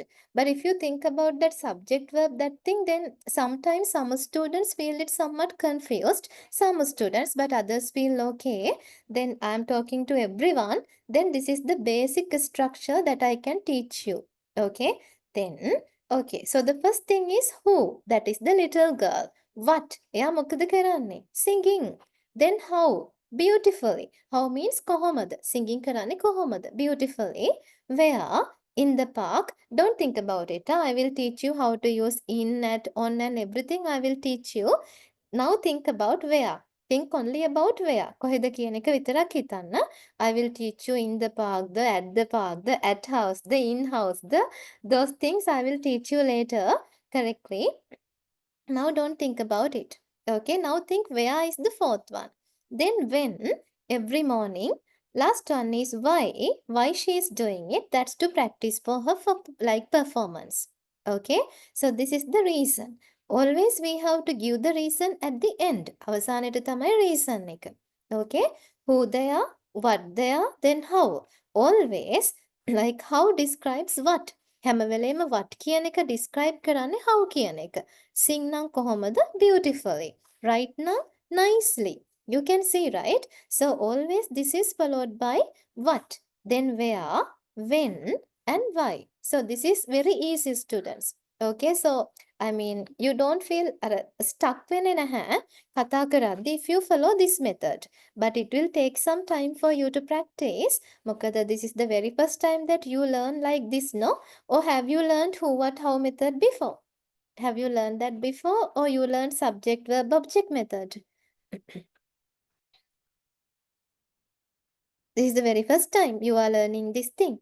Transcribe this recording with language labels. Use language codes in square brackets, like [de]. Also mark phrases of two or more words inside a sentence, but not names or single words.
[en] But if you think about that subject verb, that thing, then sometimes some students feel it somewhat confused. Some students, but others feel okay. Then I'm talking to everyone. Then this is the basic structure that I can teach you. Okay. Then, okay. So the first thing is who. That is the little girl. What? [si] එයා මොකද කරන්නේ? [en] Singing. Then how? Beautifully. How means කොහොමද? [si] Singing කරන්නේ කොහොමද? [en] Beautifully. Where? In the park. Don't think about it. I will teach you how to use in, at, on, and everything I will teach you. Now think about where. Think only about where. [si] කොහෙද කියන එක විතරක් හිතන්න. [en] I will teach you in the park, the park, the at house, the in house, those things I will teach you later correctly. Now don't think about it. Okay, now think where is the fourth one. Then when, every morning. Last one is why she is doing it. That's to practice for her for like performance. Okay, so this is the reason. Always we have to give the reason at the end. [si] අවසානයේ තමයි reason එක. [en] Okay, who they are, what they are, then how. Always like how describes what. [si] හැම වෙලේම what කියන එක describe කරන්නේ how කියන එක. Sing නම් කොහොමද? [en] Beautifully. Write නම් nicely. You can see, right? So always this is followed by what, then where, when, and why. So this is very easy, students. Okay, so I mean, you don't feel stuck [si] වෙන්නේ නැහැ කතා කරද්දී [en] if you follow this method. But it will take some time for you to practice. මොකද this is the very first time that you learn like this, no? Or have you learned who, what, how method before? Have you learned that before, or you learned subject, verb, object method? This is the very first time you are learning this thing.